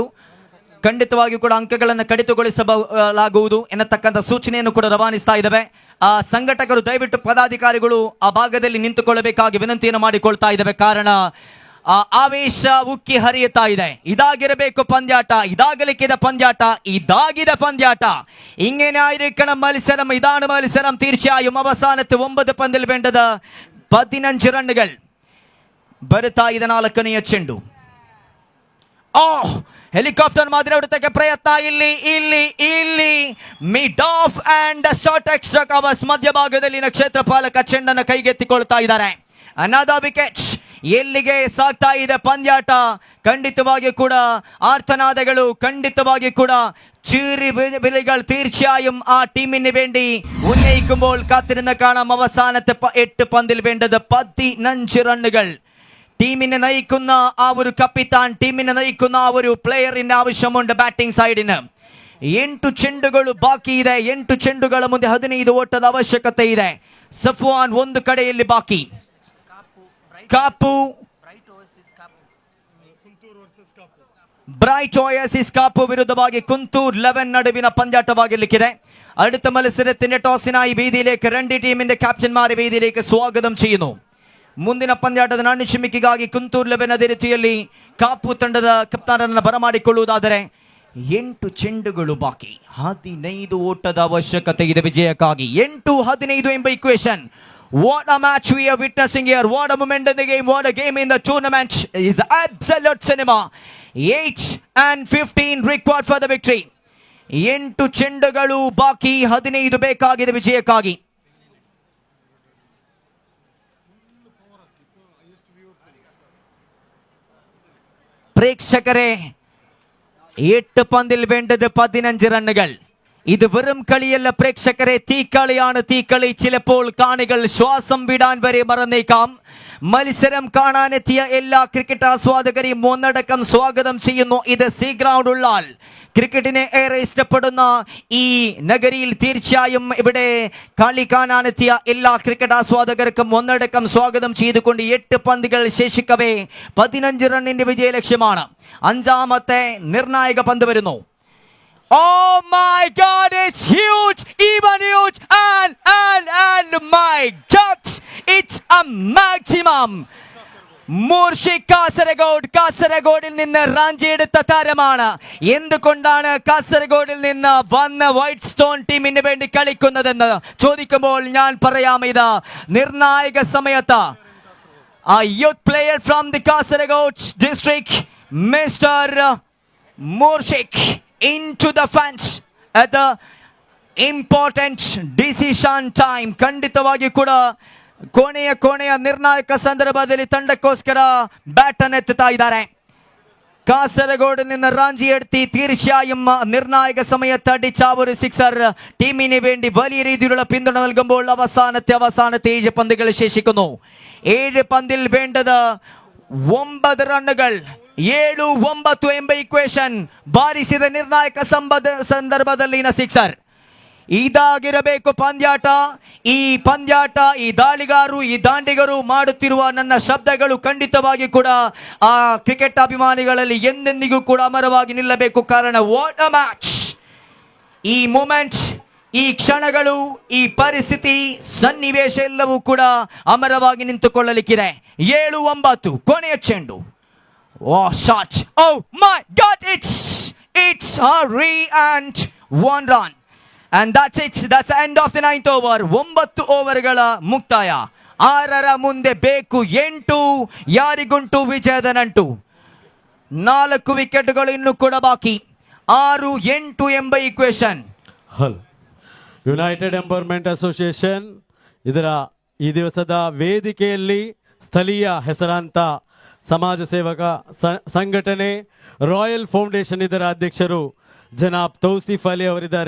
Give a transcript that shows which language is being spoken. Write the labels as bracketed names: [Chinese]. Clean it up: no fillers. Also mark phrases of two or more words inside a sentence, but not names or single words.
[Kannada] ಖಂಡಿತವಾಗಿಯೂ ಕೂಡ ಅಂಕಗಳನ್ನು ಕಡಿತಗೊಳಿಸಲಾಗುವುದು ಎನ್ನತಕ್ಕಂಥ ಸೂಚನೆಯನ್ನು ಕೂಡ ರವಾನಿಸ್ತಾ ಇದ್ದಾವೆ. ಆ ಸಂಘಟಕರು ದಯವಿಟ್ಟು ಪದಾಧಿಕಾರಿಗಳು ಆ ಭಾಗದಲ್ಲಿ ನಿಂತುಕೊಳ್ಳಬೇಕಾಗಿ ವಿನಂತಿಯನ್ನು ಮಾಡಿಕೊಳ್ತಾ ಇದ್ದಾವೆ. ಕಾರಣ ಆವೇಶ ಉಕ್ಕಿ ಹರಿಯುತ್ತಾ ಇದೆ. ഇതാകിരಬೇಕು പന്ത്യാട്ട, ഇതാകലിക്കിದ പന്ത്യാട്ട, ഇതാകിದ പന്ത്യാട്ട. [Malayalam] ഇങ്ങനെ ആയിരിക്കണം മത്സരം. ഇതാണ് മത്സരം. തീർച്ചയായും അവസാനത്തെ 9 പന്തിൽ വേണ്ടത് 15 റണ്ണുകൾ. [Kannada] ಬರ್ತಾ ಇದೆ 4ನೆಯ ಚೆಂಡು. ಹೆಲಿಕಾಪ್ಟರ್ ಮಾದರಿ ಹೊಡೆತಕ್ಕೆ ಪ್ರಯತ್ನ. ಇಲ್ಲಿ [English] mid off and short extra covers [Kannada] ಮಧ್ಯಭಾಗದಲ್ಲಿನ ಕ್ಷೇತ್ರಪಾಲಕ ಚೆಂಡನ್ನು ಕೈಗೆತ್ತಿಕೊಳ್ತಾ ಇದ್ದಾರೆ. [English] Another wicket. [Kannada] ಎಲ್ಲಿಗೆ ಸಾಗ್ತಾ ಇದೆ ಪಂದ್ಯಾಟ? ಖಂಡಿತವಾಗಿ ಕೂಡ ಆರ್ತನಾದಗಳು, ಖಂಡಿತವಾಗಿ ಕೂಡ [Malayalam] ചീറി വിളികൾ തീർച്ചയായും ആ ടീമിന് വേണ്ടി ഉന്നയിക്കുമ്പോൾ കാത്തിരുന്ന് കാണാം. അവസാനത്തെ 8 പന്തിൽ വേണ്ടത് 15 റണ്ണുകൾ. ടീമിനെ നയിക്കുന്ന ആ ഒരു കപ്പിത്താൻ, ടീമിനെ നയിക്കുന്ന ആ ഒരു പ്ലെയറിന്റെ ആവശ്യമുണ്ട് ബാറ്റിംഗ് സൈഡിന്. [Kannada] 8 ಚೆಂಡುಗಳು ಬಾಕಿ ಇದೆ. 8 ಚೆಂಡುಗಳ ಮುಂದೆ 15 ಓಟದ ಅವಶ್ಯಕತೆ ಇದೆ. ಸಫ್ವಾನ್ ಒಂದು ಕಡೆಯಲ್ಲಿ ಬಾಕಿ. ಕಾಪು ಬ್ರೈಟ್ ಓಯಸಿಸ್ ಕಾಪು ವಿರುದ್ಧವಾಗಿ കുന്തൂർ 11 നടുവിನ പന്ത്യാട്ടವಾಗಿರಲಿಕ್ಕಿದೆ. [Malayalam] അടുത്ത മത്സരത്തിന്റെ ടോസിനായി വേദിയിലേക്ക് 2 ടീമിന്റെ ക്യാപ്റ്റന്മാരെ വേദിയിലേക്ക് സ്വാഗതം ചെയ്യുന്നു. [Kannada] ಮುಂದಿನ ಪಂದ್ಯಾಟದ ನಾಣ್ಯಚಿಮಿಕೆಗಾಗಿ ಕುಂತೂರ್ 11 ಅದೇ ರೀತಿಯಲ್ಲಿ ಕಾಪು ತಂಡದ ಕಪ್ತಾನರನ್ನು ಬರಮಾಡಿಕೊಳ್ಳುವುದಾದರೆ 8 ಚೆಂಡುಗಳು ಬಾಕಿ, 15 ಓಟದ ಅವಶ್ಯಕತೆ ಇದೆ ವಿಜಯಕ್ಕಾಗಿ. 8-15 ಎಂಬ ಇಕ್ವೇಷನ್. [English] What a match we are witnessing here. What a moment in the game. What a game in the tournament. Is absolute cinema. 8-15 required for the victory. [Kannada] 8 ಚೆಂಡುಗಳು ಬಾಕಿ, 15 ಬೇಕಾಗಿದೆ ವಿಜಯಕ್ಕಾಗಿ. [Malayalam] പ്രേക്ഷകരെ, 8 പന്തിൽ വേണ്ടത് 15 റണ്ണുകൾ. ഇത് വെറും കളിയല്ല പ്രേക്ഷകരെ, തീക്കളിയാണ്. തീക്കളി. ചിലപ്പോൾ കാണികൾ ശ്വാസം വിടാൻ വരെ മറന്നേക്കാം. മത്സരം കാണാനെത്തിയ എല്ലാ ക്രിക്കറ്റ് ആസ്വാദകരെയും ഒന്നടക്കം സ്വാഗതം ചെയ്യുന്നു. ഇത് സീ ഗ്രൗണ്ട് ഉള്ളാൽ ക്രിക്കറ്റിനെ ഏറെ ഇഷ്ടപ്പെടുന്ന ഈ നഗരിയിൽ തീർച്ചയായും ഇവിടെ കളി കാണാനെത്തിയ എല്ലാ ക്രിക്കറ്റ് ആസ്വാദകർക്കും ഒന്നടക്കം സ്വാഗതം ചെയ്തുകൊണ്ട് 8 പന്തുകൾ ശേഷിക്കവേ 15 റണ്ണിന്റെ വിജയ ലക്ഷ്യമാണ്. 5ാമത്തെ നിർണായക പന്ത് വരുന്നു. [English] Oh my God, it's huge, even huge, and my God, it's a maximum. [Malayalam] മൂർഷിക് കാസർഗോഡിൽ നിന്ന് റാഞ്ചി എടുത്ത താരമാണ്. എന്തുകൊണ്ടാണ് കാസർഗോഡിൽ നിന്ന് വന്ന വൈറ്റ് സ്റ്റോൺ ടീമിന് വേണ്ടി കളിക്കുന്നതെന്ന് ചോദിക്കുമ്പോൾ ഞാൻ പറയാം, ഇത് നിർണായക സമയത്ത് [English] a youth player from the Kasaragod district, Mr. Murshik, into the fence at the important decision time. [Kannada] ಖಂಡಿತವಾಗಿ ಕೂಡ ಕೋಣೆಯ ನಿರ್ಣಾಯಕ ಸಂದರ್ಭದಲ್ಲಿ ತಂಡಕ್ಕೋಸ್ಕರ ಬ್ಯಾಟ್ ಅನ್ನು ಎತ್ತುತ್ತಾ ಇದ್ದಾರೆ. [Malayalam] കാസർഗോഡ് നിന്ന് റാഞ്ചി എടുത്തി തീർച്ചയായും നിർണായക സമയത്ത് അടിച്ച ഒരു സിക്സർ ടീമിന് വേണ്ടി വലിയ രീതിയിലുള്ള പിന്തുണ നൽകുമ്പോൾ അവസാനത്തെ 7 പന്തുകൾ ശേഷിക്കുന്നു. 7 പന്തിൽ വേണ്ടത് 9 റണ്ണുകൾ. [Kannada] 7-9 ಎಂಬ ಇಕ್ವೇಷನ್ ಬಾರಿಸಿದ ನಿರ್ಣಾಯಕ ಸಂದರ್ಭದಲ್ಲಿನ ಸಿಕ್ಸರ್. ಇದಾಗಿರಬೇಕು ಪಂದ್ಯಾಟ. ಈ ದಾಳಿಗಾರರು, ಈ ದಾಂಡಿಗರು ಮಾಡುತ್ತಿರುವ ನನ್ನ ಶಬ್ದಗಳು ಖಂಡಿತವಾಗಿ ಕೂಡ ಆ ಕ್ರಿಕೆಟ್ ಅಭಿಮಾನಿಗಳಲ್ಲಿ ಎಂದೆಂದಿಗೂ ಕೂಡ ಅಮರವಾಗಿ ನಿಲ್ಲಬೇಕು. ಕಾರಣ [English] What a match. [Kannada] ಈ ಮೂಮೆಂಟ್, ಈ ಕ್ಷಣಗಳು, ಈ ಪರಿಸ್ಥಿತಿ, ಸನ್ನಿವೇಶ ಎಲ್ಲವೂ ಕೂಡ ಅಮರವಾಗಿ ನಿಂತುಕೊಳ್ಳಲಿಕ್ಕಿದೆ. 7-9 ಕೊನೆಯ ಚೆಂಡು. [English] Oh, shot. Oh my God, It's Hari and 1 run. And that's it. That's the end of the 9th over. [Kannada] 9 ಓವರ್ಗಳ ಮುಕ್ತಾಯ. 6ರ ಮುಂದೆ ಬೇಕು 8. ಯಾರಿಗುಂಟು ವಿಜಯದ ನಂಟು. 4 ವಿಕೆಟ್ಗಳು ಇನ್ನು ಕೂಡ ಬಾಕಿ. 6-8 ಎಂಬ ಈಕ್ವೇಶನ್. ಹಲೋ ಯುನೈಟೆಡ್ ಎಂಪವರ್ಮೆಂಟ್ ಅಸೋಸಿಯೇಷನ್ ಈ ದಿವಸದ ವೇದಿಕೆಯಲ್ಲಿ ಸ್ಥಳೀಯ ಹೆಸರಾಂತ ಸಮಾಜ ಸೇವಕ ಸಂಘಟನೆ ರಾಯಲ್ ಫೌಂಡೇಶನ್ ಇದರ ಅಧ್ಯಕ್ಷರು ಜನಾಬ್ ತೌಸಿಫ್ ಅಲಿ ಅವರಿದ್ದಾರೆ.